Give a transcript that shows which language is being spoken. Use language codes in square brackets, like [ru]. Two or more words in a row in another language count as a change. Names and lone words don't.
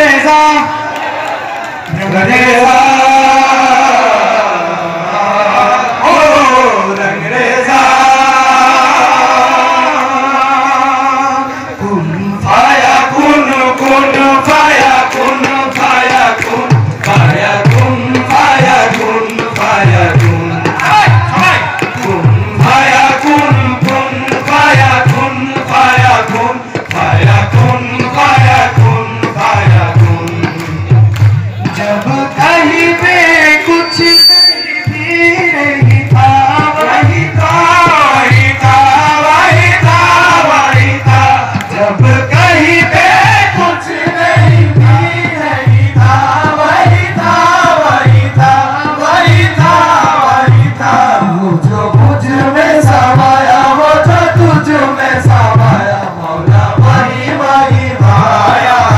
[hi] रंग रेजा ओ रंग रेजा [ar] كن فيكون كن فيكون فيكون فيكون فيكون فيكون كن فيكون كن فيكون فيكون فيكون فيكون فيكون [hi] जब कहीं पे कुछ नहीं भी नहीं था वही था वही था वही था वही था जब कहीं पे कुछ नहीं भी नहीं था वही था वही था वही था वही था जो मुझ में समाया वो जो तुझ में समाया मौला वही वही भाया